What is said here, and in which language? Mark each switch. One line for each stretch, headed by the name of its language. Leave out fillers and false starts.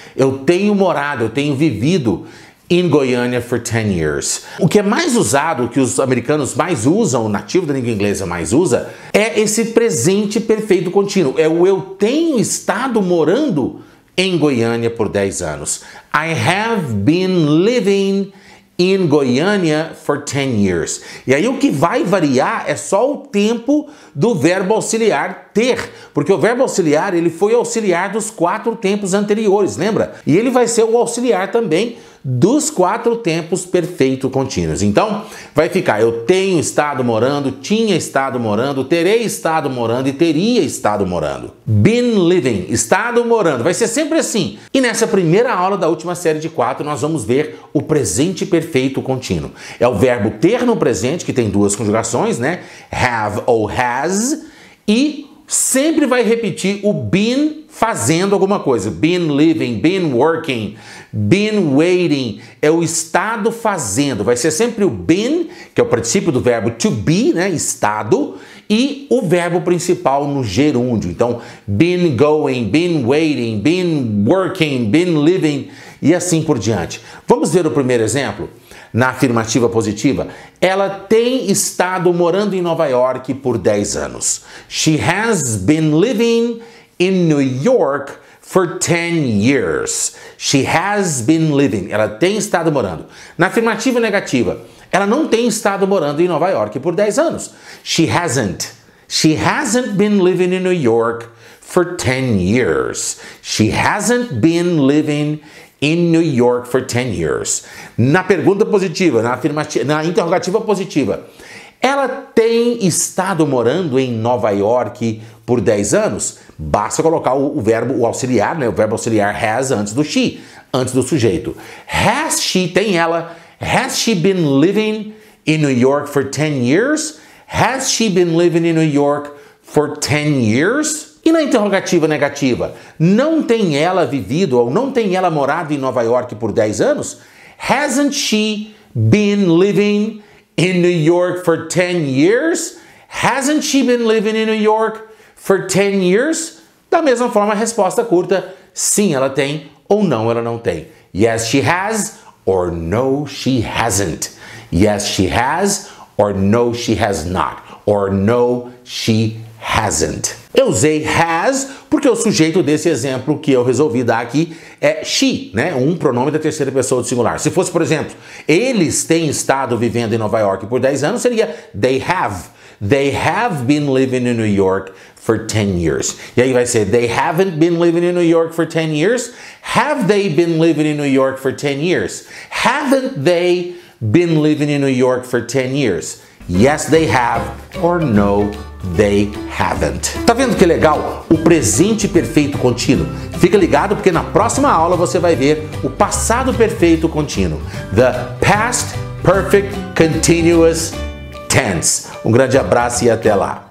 Portuguese: Eu tenho morado, eu tenho vivido
English: in Goiânia for 10 years.
Portuguese: O que é mais usado, o que os americanos mais usam, o nativo da língua inglesa mais usa, é esse presente perfeito contínuo. É o eu tenho estado morando em Goiânia por 10 anos.
English: I have been living in Goiânia for 10 years.
Portuguese: E aí o que vai variar é só o tempo do verbo auxiliar ter, porque o verbo auxiliar ele foi auxiliar dos 4 tempos anteriores, lembra? E ele vai ser o auxiliar também dos 4 tempos perfeito contínuos. Então, vai ficar eu tenho estado morando, tinha estado morando, terei estado morando e teria estado morando. Been living, estado morando, vai ser sempre assim. E nessa primeira aula da última série de 4, nós vamos ver o presente perfeito contínuo. É o verbo ter no presente, que tem 2 conjugações, né? Have ou has, e sempre vai repetir o been fazendo alguma coisa.
English: Been living, been working, been waiting.
Portuguese: É o estado fazendo. Vai ser sempre o been, que é o particípio do verbo to be, né? Estado. E o verbo principal no gerúndio. Então,
English: been going, been waiting, been working, been living
Portuguese: e assim por diante. Vamos ver o primeiro exemplo? Na afirmativa positiva, ela tem estado morando em Nova York por 10 anos.
English: She has been living in New York for 10 years. She has been living.
Portuguese: Ela tem estado morando. Na afirmativa negativa, ela não tem estado morando em Nova York por 10 anos.
English: She hasn't. She hasn't been living in New York for 10 years. She hasn't been living in New York for 10 years.
Portuguese: Na pergunta positiva, na interrogativa positiva, ela tem estado morando em Nova York por 10 anos? Basta colocar o verbo, o auxiliar, né? O verbo auxiliar has antes do she, antes do sujeito.
English: Has she,
Portuguese: tem ela,
English: has she been living in New York for 10 years? Has she been living in New York for 10 years? E na interrogativa negativa, não tem ela vivido ou não tem ela morado em Nova York por 10 anos? Hasn't she been living in New York for 10 years? Hasn't she been living in New York for 10 years?
Portuguese: Da mesma forma, a resposta curta, sim, ela tem ou não, ela não tem.
English: Yes, she has or no, she hasn't. Yes, she has or no, she has not. Or no, she hasn't.
Portuguese: Eu usei has porque o sujeito desse exemplo que eu resolvi dar aqui é she, né? Um pronome da terceira pessoa do singular. Se fosse, por exemplo, eles têm estado vivendo em Nova York por 10 anos, seria
English: they have. They have been living in New York for 10 years. E aí vai ser they haven't been living in New York for 10 years. Have they been living in New York for 10 years? Haven't they been living in New York for 10 years? Yes, they have or no, they haven't.
Portuguese: Tá vendo que legal? O presente perfeito contínuo. Fica ligado porque na próxima aula você vai ver o passado perfeito contínuo.
English: The past perfect continuous tense.
Portuguese: Um grande abraço e até lá.